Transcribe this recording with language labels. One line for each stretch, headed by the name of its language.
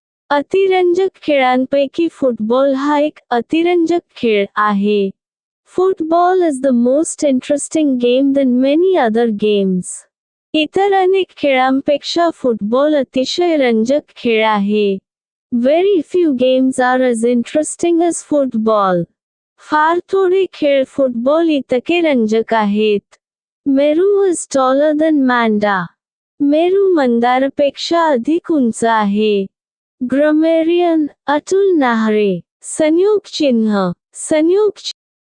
Marathi: अतिरंजक खेळांपैकी फुटबॉल हा एक अतिरंजक खेळ आहे.
English: Football is the most interesting game than many other games.
Marathi: इतर अनेक खेळांपेक्षा फुटबॉल अतिशय रंजक खेळ आहे.
English: Very few games are as interesting as football.
Marathi: फार थोडे खेळ फुटबॉल इतके रंजक आहेत.
English: Meru is taller than Manda.
Marathi: Meru मंदारपेक्षा अधिक उंच आहे. ग्रामेरियन, अतुल नाहरे. संयोग चिन्ह. संयोग